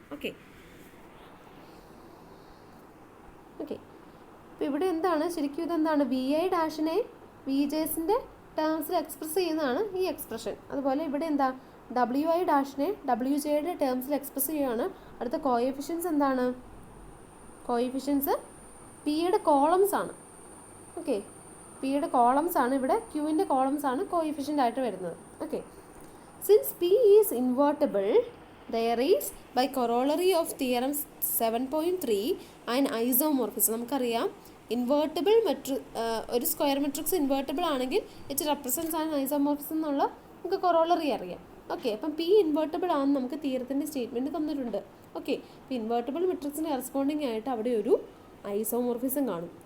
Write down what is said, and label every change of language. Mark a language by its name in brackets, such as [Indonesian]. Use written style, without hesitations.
[Malayalam] Okay okay അപ്പോൾ ഇവിടെ എന്താണ് ശരിക്കും ഇതെന്താണ്, വി ഐ ഡാഷിനെ വി ജെസിൻ്റെ ടേംസിൽ എക്സ്പ്രസ് ചെയ്യുന്നതാണ് ഈ എക്സ്പ്രഷൻ. അതുപോലെ ഇവിടെ എന്താ, ഡബ്ല്യു ഐ ഡാഷിനെ ഡബ്ല്യു ജെയുടെ ടേംസിൽ എക്സ്പ്രസ് ചെയ്യുകയാണ്. അടുത്ത കോഎഫിഷ്യൻസ് എന്താണ്, കോഎഫിഷ്യൻസ് പിയുടെ കോളംസ് ആണ്. ഓക്കെ, പിയുടെ കോളംസ് ആണ്, ഇവിടെ ക്യൂവിൻ്റെ കോളംസ് ആണ് കോഎഫിഷ്യൻ്റ് ആയിട്ട് വരുന്നത്. [English] Okay, since P is invertible there is by corollary of theorem 7.3 an isomorphism. [Malayalam] നമുക്കറിയാം ഇൻവേർട്ടബിൾ ഒരു സ്ക്വയർ മെട്രിക്സ് ഇൻവേർട്ടബിൾ ആണെങ്കിൽ [English] it represents an isomorphism [Malayalam] എന്നുള്ള നമുക്ക് കൊറോളറി അറിയാം. ഓക്കെ, അപ്പം പി ഇൻവേർട്ടബിൾ ആണെന്ന് നമുക്ക് തിയറത്തിൻ്റെ സ്റ്റേറ്റ്മെൻറ്റ് തന്നിട്ടുണ്ട്. ഓക്കെ, ഇപ്പോൾ ഇൻവേർട്ടബിൾ മെട്രിക്സിന് കറസ്പോണ്ടിങ് ആയിട്ട് അവിടെ ഒരു ഐസോമോർഫിസം കാണും.